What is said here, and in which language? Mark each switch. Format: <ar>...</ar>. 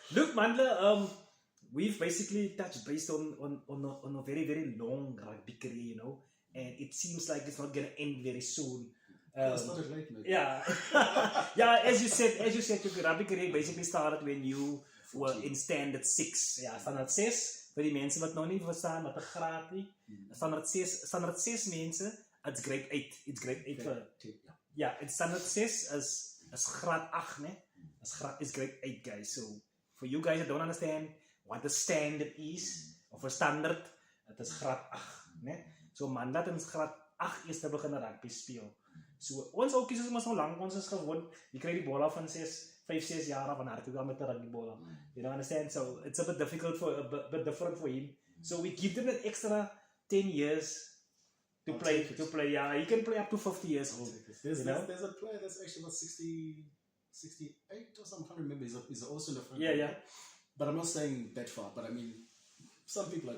<en>Look, Mandla, we've basically touched base on a very, very long rugby career, you know, and it seems like it's not gonna end very soon. It's not late, mate. Yeah, yeah. As you said, your rugby career basically started when you were in standard 6. Yeah, standard 6.</en> <af>Vir die mense wat nou nie verstaan wat 'n graad nie.</af> <en>Standard 6 mense, it's grade 8. It's grade 8 vir it's standard 6</en> <af>is graad 8, né?</af> <en>Is grade 8, guys. So for you guys that don't understand what the standard is of a standard, it is</en> <af>graad 8, né? So Mandla het in graad 8 eers begin rugby speel. So ons oukies is mos nou lank ons is gewoon, jy kry die bal af van 5-6 jaar af en hardloop dan met 'n rugbybal.</af> <en>You know, understand? So it's a bit difficult a bit different for him. So we give them an extra 10 years to play. Yeah, he can play up to 50 years old. There's a player that's actually about 68 or something. I can't remember. He's also in the front. Yeah, yeah. But I'm not saying that far. But I mean, some people are.</en>